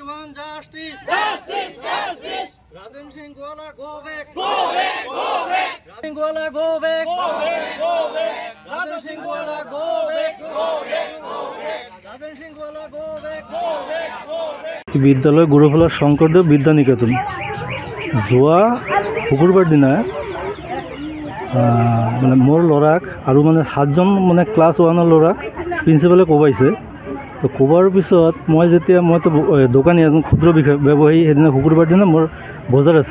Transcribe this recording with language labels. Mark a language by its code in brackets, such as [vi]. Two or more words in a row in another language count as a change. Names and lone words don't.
[en] demand justice. Justice, justice. Rajan Singh Gwala, go back. Go back, go back. Rajan Singh Gwala, go back. Go back, go back. Rajan Singh Gwala, go back. Go back, go back. Rajan Singh Gwala, go back. Go back, go back. [as] বিদ্যালয় গুৰুফলা শংকৰদেৱ বিদ্যা নিকেতন যোৱা শুকুৰবাৰ দিনা মানে মোৰ ল'ৰাক আৰু মানে 7জন মানে ক্লাছ 1ৰ ল'ৰাক প্ৰিন্সিপালে কোবাইছে। তো কোবাৰ পিছত মইতো দোকানী এজন ক্ষুদ্ৰ ব্যৱসায়ী, সেইদিনা শুকুৰবাৰ দিনা মোৰ বজাৰ আছিল।